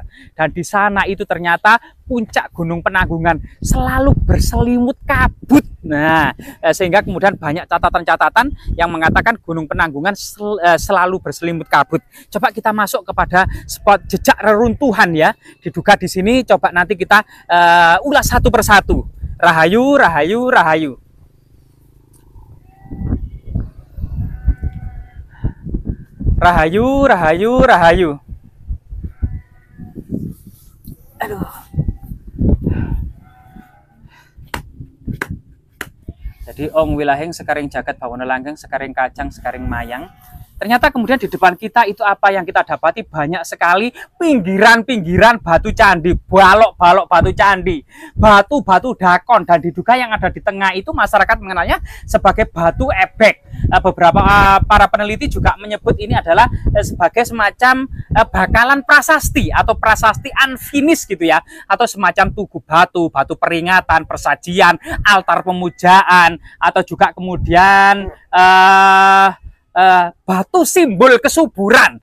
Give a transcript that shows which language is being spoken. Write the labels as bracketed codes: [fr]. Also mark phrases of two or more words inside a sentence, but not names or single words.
[id] Dan di sana itu ternyata puncak Gunung Penanggungan selalu berselimut kabut. Nah, sehingga kemudian banyak catatan-catatan yang mengatakan Gunung Penanggungan selalu berselimut kabut. Coba kita masuk kepada spot jejak reruntuhan ya. Diduga di sini, coba nanti kita ulas satu persatu. [jv] Rahayu, rahayu, rahayu. Rahayu, rahayu, rahayu. [id] Aduh. [jv] Jadi Ong Wilahing sekaring jagat bawana langgeng, sekaring kacang, sekaring mayang. [id] Ternyata kemudian di depan kita itu apa yang kita dapati? Banyak sekali pinggiran-pinggiran batu candi, balok-balok batu candi, batu-batu dakon, dan diduga yang ada di tengah itu masyarakat mengenalnya sebagai batu ebek. Beberapa para peneliti juga menyebut ini adalah sebagai semacam bakalan prasasti atau prasasti unfinished gitu ya, atau semacam tugu batu, batu peringatan, persajian, altar pemujaan, atau juga kemudian batu simbol kesuburan.